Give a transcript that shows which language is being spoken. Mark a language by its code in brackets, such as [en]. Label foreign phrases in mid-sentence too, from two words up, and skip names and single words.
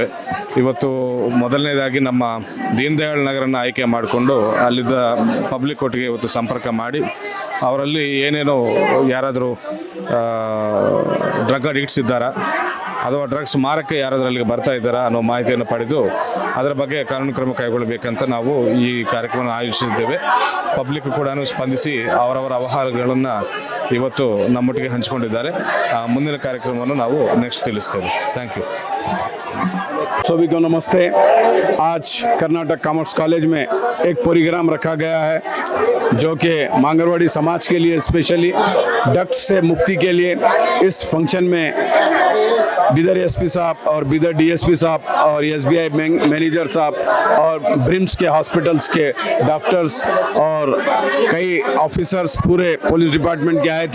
[kn] ಇವತ್ತು ಮೊದಲನೇದಾಗಿ ನಮ್ಮ ದೀನ್ ದಯಾಳ್ ನಗರನ ಆಯ್ಕೆ ಮಾಡಿಕೊಂಡು ಅಲ್ಲಿದ್ದ ಪಬ್ಲಿಕ್ ಒಟ್ಟಿಗೆ ಇವತ್ತು ಸಂಪರ್ಕ ಮಾಡಿ ಅವರಲ್ಲಿ ಏನೇನೋ ಯಾರಾದರೂ [en] drug addicts [kn] ಇದ್ದಾರಾ ಅಥವಾ ಡ್ರಗ್ಸ್ ಮಾರಕ್ಕೆ ಯಾರಾದರೂ ಅಲ್ಲಿಗೆ ಬರ್ತಾ ಇದ್ದಾರಾ ಅನ್ನೋ ಮಾಹಿತಿಯನ್ನು ಪಡೆದು ಅದರ ಬಗ್ಗೆ ಕಾನೂನು ಕ್ರಮ ಕೈಗೊಳ್ಳಬೇಕಂತ ನಾವು ಈ ಕಾರ್ಯಕ್ರಮ ಆಯೋಜಿಸಿದ್ದೇವೆ. ಪಬ್ಲಿಕ್ ಕೂಡ ಸ್ಪಂದಿಸಿ ಅವರವರ ಅವಹಾರಗಳನ್ನು ಇವತ್ತು ನಮ್ಮೊಟ್ಟಿಗೆ ಹಂಚಿಕೊಂಡಿದ್ದಾರೆ. ಮುಂದಿನ ಕಾರ್ಯಕ್ರಮವನ್ನು ನಾವು ನೆಕ್ಸ್ಟ್ ತಿಳಿಸ್ತೇವೆ. [en] Thank you. [hi] सभी को नमस्ते। आज कर्नाटक कॉमर्स कॉलेज में एक प्रोग्राम रखा गया है जो कि मांगरवाड़ी समाज के लिए स्पेशली ड्रग्स से मुक्ति के लिए इस फंक्शन में बीदर SP साहब और बीदर DSP साहब और SBI [en] bank manager [hi] साहब और ब्रिम्स के हॉस्पिटल्स के डॉक्टर्स और कई ऑफिसर्स पूरे [en] police department [hi] के आए थे।